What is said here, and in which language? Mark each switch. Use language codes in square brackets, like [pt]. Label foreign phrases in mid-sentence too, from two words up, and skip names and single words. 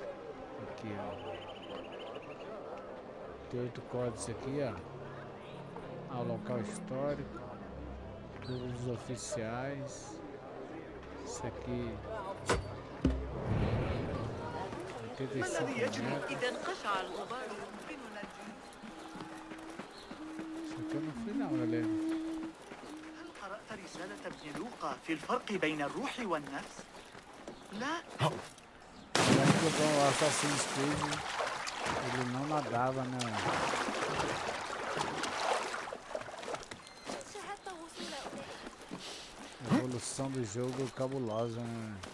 [pt] Aqui, ó. Tem 8 códigos aqui, ó. Ao local histórico. Os oficiais. Isso aqui. 85 metros. [ar] إذا انقشع الغبار يمكننا [pt] Isso aqui eu não fui não, galera. [ar] هل قرأت رسالة ابن لوقا في الفرق بين الروح والنفس؟ لا. [pt] Já que jogou o Assassin's Creed, ele não nadava, né? A evolução do jogo cabulosa, né?